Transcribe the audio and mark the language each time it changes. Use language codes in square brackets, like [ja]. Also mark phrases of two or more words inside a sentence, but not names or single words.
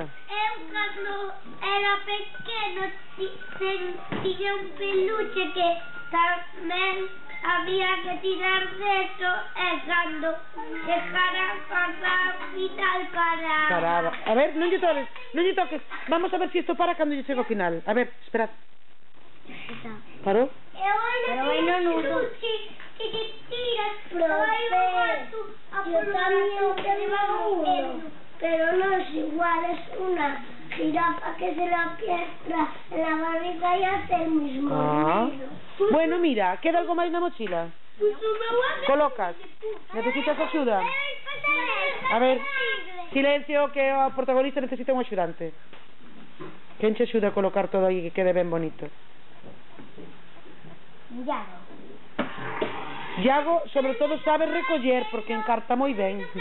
[gl] Eu, cando era pequeno, tiña un peluche que tamén había que tirar deso e cando dejara pasar e tal paraba. Paraba. A ver, non lle toques. [es] Vamos a ver si esto para [gl] cando lle chego ao final. A ver, esperad. Parou? Pero aí non uso. [es] Que te tiras, yo también tengo uno, pero no es igual, es una jirafa que se la piedra en la barriga y hace el mismo ruido. Bueno, mira, [gl] queda algo máis na mochila? Colocas. Necesitas axuda? A ver, silencio, que o protagonista necesita un axudante. Quen che axuda a colocar todo aí que quede ben bonito? Iago, sobre todo, sabe recoller, porque encarta moi ben.